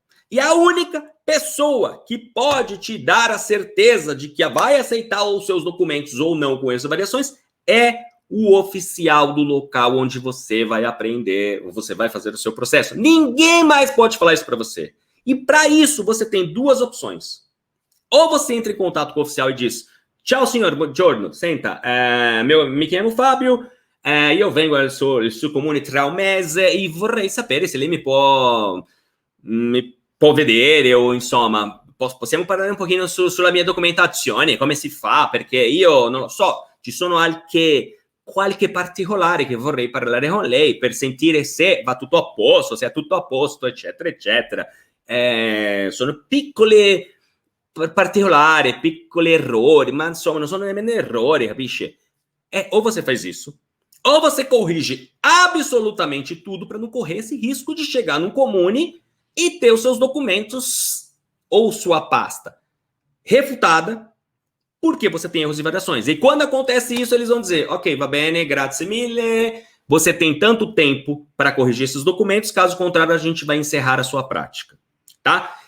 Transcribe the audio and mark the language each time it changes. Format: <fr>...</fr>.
<pt>E a única pessoa que pode te dar a certeza de que vai aceitar os seus documentos ou não com essas variações é o oficial do local onde você vai aprender, ou você vai fazer o seu processo. Ninguém mais pode falar isso para você. E para isso, você tem duas opções. Ou você entra em contato com o oficial e diz,</pt> <it>ciao signor, buongiorno, senta, mi chiamo Fabio, io vengo al suo comune tra un mese e vorrei sapere se lei mi può vedere o insomma, possiamo parlare un pochino sulla mia documentazione, come si fa, perché io non lo so, ci sono qualche particolare che vorrei parlare con lei per sentire se va tutto a posto, se è tutto a posto, eccetera, eccetera. Sono piccole... particolare, piccoli errori, ma insomma non sono nemmeno errori, capisci?</it> <pt>ou você faz isso, ou você corrige absolutamente tudo para não correr esse risco de chegar no Comune e ter os seus documentos ou sua pasta refutada porque você tem erros e variações. E quando acontece isso, eles vão dizer,</pt> <it>ok, va bene, grazie mille,</it> <pt>você tem tanto tempo para corrigir esses documentos, caso contrário, a gente vai encerrar a sua prática. Tá?</pt>